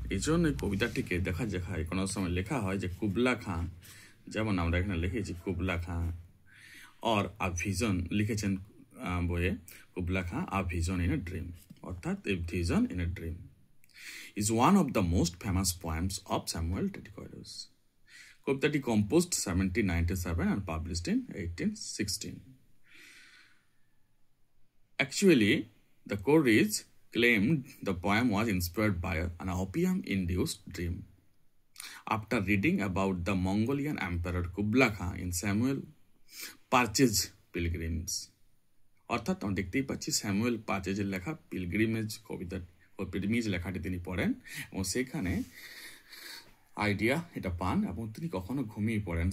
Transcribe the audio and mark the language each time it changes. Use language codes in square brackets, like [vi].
[bn] এই জন্য এই কবিতাটিকে দেখা যায় কোনো সময় লেখা হয় যে কুবলা খাঁ, যেমন আমরা এখানে লিখেছি Kubla Khan or a vision, লিখেছেন বইয়ে Kubla Khan a vision in a dream, অর্থাৎ a vision in a dream [en] is one of the most famous poems of Samuel Teticoides. [bn] কবিতাটি [en] composed 1797 and published in 1816. Actually, the Coleridge claimed the poem was inspired by an opium-induced dream. After reading about the Mongolian Emperor Kublai Khan in Samuel Parche's Pilgrims, [bn] অর্থাৎ আমরা দেখতেই পাচ্ছি Samuel পার্চেজের লেখা pilgrimage কবিতা, pilgrimage লেখাটি তিনি পড়েন এবং সেখানে আইডিয়া এটা পান এবং তিনি কখনো ঘুমিয়ে পড়েন।